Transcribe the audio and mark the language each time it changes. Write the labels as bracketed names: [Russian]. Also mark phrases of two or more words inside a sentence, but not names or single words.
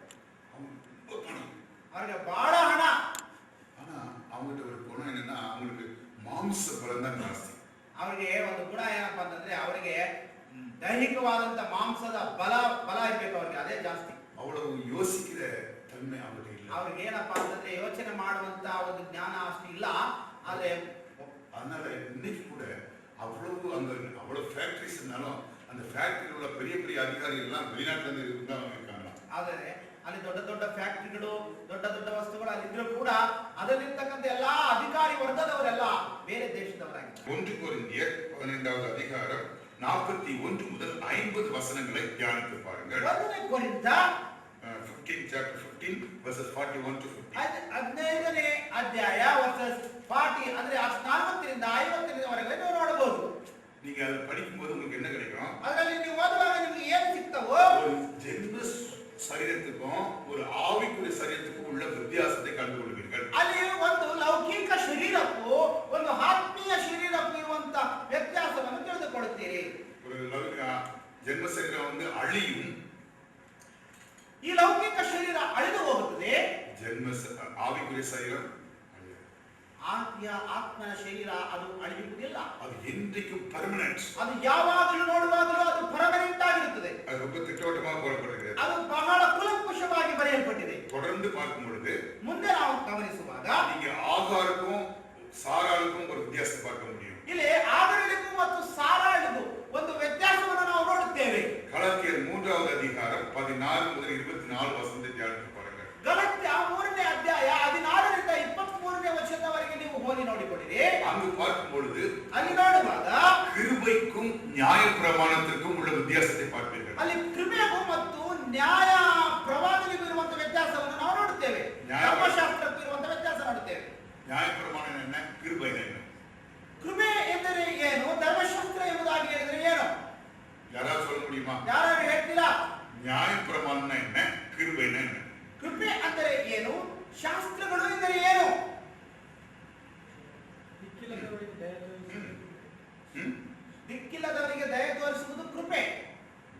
[Kannada] ಅವ್ರಿಗೆ ಬಹಳ ಹಣ. [Tamil] ஆனா அவங்ககிட்ட ஒரு குணம் என்னன்னா, அவங்களுக்கு மாம்ச பலம் தான் ஜாஸ்தி. [Kannada] ಅವರಿಗೆ ಒಂದು ಗುಣ ಏನಪ್ಪಾ ಅಂತಂದ್ರೆ, ಅವರಿಗೆ ದೈಹಿಕವಾದಂತ ಮಾಂಸದ ಬಲ ಇರ್ಬೇಕು, ಅವ್ರಿಗೆ ಅದೇ ಜಾಸ್ತಿ. [Tamil] அவ்வளவு யோசிக்கிற தன்மை அவங்ககிட்ட ಇಲ್ಲ. [Kannada] ಅವ್ರಿಗೆ ಏನಪ್ಪಾ ಅಂತಂದ್ರೆ ಯೋಚನೆ ಮಾಡುವಂತ ಒಂದು ಜ್ಞಾನ ಅಷ್ಟು ಇಲ್ಲ. ಆದ್ರೆ [Tamil] அதனால இன்னைக்கு கூட அவ்வளவு ஃபேக்டரிஸ் இருந்தாலும் அந்த ஃபேக்டரியில் உள்ள பெரிய பெரிய அதிகாரிகள் எல்லாம் வெளிநாட்டுல இருந்து இருக்காங்க. [Kannada] ಆದರೆ ಅಲ್ಲಿ ದೊಡ್ಡ ದೊಡ್ಡ ಫ್ಯಾಕ್ಟರಿಗಳು, ದೊಡ್ಡ ದೊಡ್ಡ ವಸ್ತುಗಳು ಅಲ್ಲಿದ್ರು ಕೂಡ ಅದರಲ್ಲಿರ್ತಕ್ಕಂಥ ಎಲ್ಲಾ ಅಧಿಕಾರಿ ವರ್ಗದವರೆಲ್ಲ ಬೇರೆ ದೇಶದವರಾಗಿದ್ದಾರೆ. [Tamil] 1 கொரிந்தியர் 15வது அதிகாரம் 41 முதல் 50 வசனங்களை தியானித்து பாருங்கள். [Kannada] 1 ಕೊರಿಂಥ [English] 15 chapter 15 verses 41 to 50. [Kannada] 15ನೇ ಅಧ್ಯಾಯ ವರ್ಸಸ್ 40 ಅಂದ್ರೆ 40 ರಿಂದ 50 ವರೆಗೆ ನೀವು ನೋಡಬಹುದು. [Tamil] நீங்க அதை படிக்கும்போது உங்களுக்கு என்ன கிடைக்கும்? [Kannada] ಅದರಲ್ಲಿ ನೀವು ಓದುವಾಗ ನಿಮಗೆ ಏನು ಸಿಗ್ತವೋ, [Tamil] ஒரு ஜென்ம சரீரத்துக்கும் ஒரு ஆவிக்குரிய சரீரத்துக்கும் உள்ள வித்தியாசத்தை கண்டுகொள்வீர்கள். [Kannada] ಅಲ್ಲಿ ಒಂದು ಲೌಕಿಕ ಶರೀರಕ್ಕೂ ಒಂದು ಆತ್ಮೀಯ ಶರೀರಕ್ಕೂ ಇರುವಂತ ವ್ಯತ್ಯಾಸವನ್ನು ತಿಳಿದುಕೊಳ್ಳುತ್ತೀರಿ. [Tamil] ஒரு ஜென்ம சரீரம் அழியும், [Kannada] ಈ ಲೌಕಿಕ ಶರೀರ ಅಳಿದು ಹೋಗುತ್ತದೆ. [Tamil] ஆவிக்குரிய சரீரம் [Kannada] ಆತ್ಮನ ಶರೀರ ಅದು ಅಳಿಯುವುದಿಲ್ಲ. [Tamil] அது என்றைக்கும் பெர்மனன்ட். [Kannada] ಅದು ಯಾವಾಗಲೂ ನೋಡುವಾಗಲೂ ಅದು ಪರ್ಮನೆಂಟ್ ಆಗಿರುತ್ತದೆ. [Tamil] அது ரொம்ப திட்டவட்டமாக போடப்பட்டிருக்கிறது. [Kannada] ಅದು ಬಹಳ ಕುಲಂಕುಷವಾಗಿ ಬರೆಯಲ್ಪಟ್ಟಿದೆ. [Tamil] தொடர்ந்து பார்க்கும் பொழுது [Kannada] ಮುಂದೆ ನಾವು ಗಮನಿಸುವಾಗ [Tamil] நீங்க ஆகாருக்கும் சாராளுக்கும் ஒரு வித்தியாசத்தை பார்க்க முடியும். [Kannada] ಇಲ್ಲಿ ಆದರಳಿಗೂ ಮತ್ತು ಸಾರಾಳಿಗೂ ಒಂದು ವ್ಯತ್ಯಾಸವನ್ನು ನಾವು ನೋಡುತ್ತೇವೆ. [Tamil] கலாத்தியர் 3வது அதிகாரம் 14 முதல் 24 வசனத்தை தியானித்து பாருங்கள். [Kannada] ಗಲಾತ್ಯ 3ನೇ ಅಧ್ಯಾಯ 16 ರಿಂದ 23ನೇ ವಚನದವರೆಗೆ ನೀವು ಓದಿ ನೋಡಿಕೊಳ್ಳಿರಿ. [Tamil] அங்கு பார்க்கும் பொழுது [Kannada] ಅಲ್ಲಿ ನೋಡುವಾಗ [Tamil] கிருபைக்கும் நியாயப்பிரமாணத்திற்கும் உள்ள வித்தியாசத்தை பார்ப்பீர்கள். [Kannada] ಅಲ್ಲಿ ಕೃಪೆಗೂ ಮತ್ತು ನ್ಯಾಯ ಪ್ರವಾದನೆಗೂ ಇರುವಂತ ವ್ಯತ್ಯಾಸವನ್ನು ನಾವು ನೋಡುತ್ತೇವೆ. ಧರ್ಮಶಾಸ್ತ್ರಕ್ಕೂ ಇರುವಂತ ವ್ಯತ್ಯಾಸ ನೋಡುತ್ತೇವೆ. [Tamil] நியாயப்பிரமாணம் என்ன, கிருபை என்ன? [Kannada] ಕೃಪೆ ಎಂದರೆ ಏನು, ಧರ್ಮಶಾಸ್ತ್ರ ಎಂಬುದಾಗಿ ಹೇಳಿದ್ರೆ ಏನು? [Tamil] யாராவது சொல்ல முடியுமா? [Kannada] ಯಾರು ಹೇಳ್ತೀರಾ? [Tamil] நியாயப்பிரமாணம் என்ன, கிருபை என்ன? [Kannada] ಕೃಪೆ ಅಂದರೆ ಏನು, ಶಾಸ್ತ್ರಗಳು ಎಂದರೆ ಏನು? ದಿಕ್ಕಿಲ್ಲದವರಿಗೆ ದಯೆ ತೋರಿಸುವುದು ಕೃಪೆ.